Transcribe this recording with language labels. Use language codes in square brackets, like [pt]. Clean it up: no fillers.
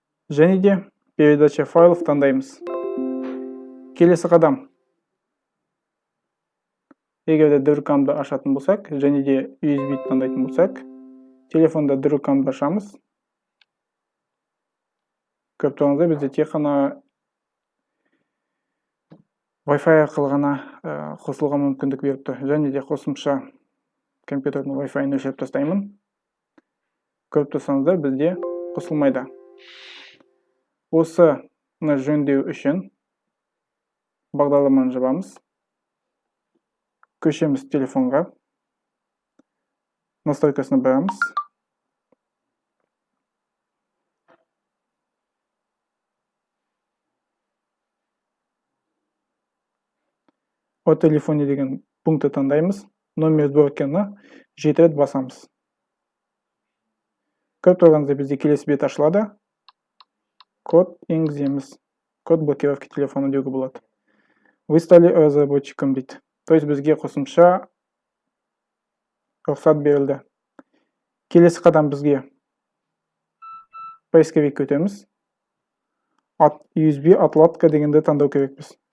[kk] Және де [ru] передача файлов [kk] таңдаймыз. Келесі қадам. Егер де Drucam'ды ашатын болсақ, және де USB таңдайтын болсақ, телефонда Drucam'ды ашамыз. Көріп тұрғаныңыздай бізде тек қана Wi-Fi арқылы ғана қосылуға мүмкіндік беріп тұр. Және де қосымша компьютердің Wi-Fi-ын өшіріп тастаймын. Көріп тұрсаңыздар бізде қосылмайды. Осыны жөндеу үшін бағдарламаны жабамыз. Көшеміз телефонға. Настройкасына барамыз. О телефоне деген пунктті таңдаймыз. Номер сборканы 7 рет басамыз. Көріп тұрғаныңыздай бізде келесі бет ашылады. Код енгіземіз. Код блокировки телефона деуге болады. [ru] Вы стали разработчиком [kk] дейді. То есть бізге қосымша рұқсат берілді. Келесі қадам бізге поисковик өтеміз. USB отладка дегенді таңдау керекпіз.